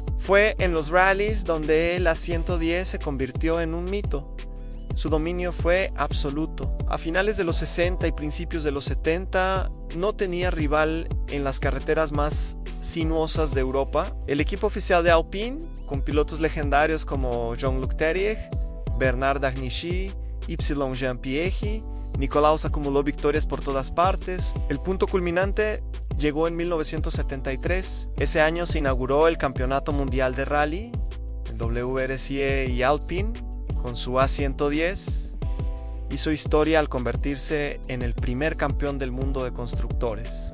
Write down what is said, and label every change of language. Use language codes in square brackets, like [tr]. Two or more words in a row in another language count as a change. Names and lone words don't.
[es] Fue en los rallies donde el A110 se convirtió en un mito. Su dominio fue absoluto. A finales de los 60 y principios de los 70 no tenía rival en las carreteras más sinuosas de Europa. El equipo oficial de Alpine, con pilotos legendarios como Jean-Luc Thériault, Bernard Dagnichy, Ypsilon Jean Pieggi, Nicolaus acumuló victorias por todas partes. El punto culminante llegó en 1973. Ese año se inauguró el Campeonato Mundial de Rally, el WRC y Alpine, con su A110, hizo historia al convertirse en el primer campeón del mundo de constructores.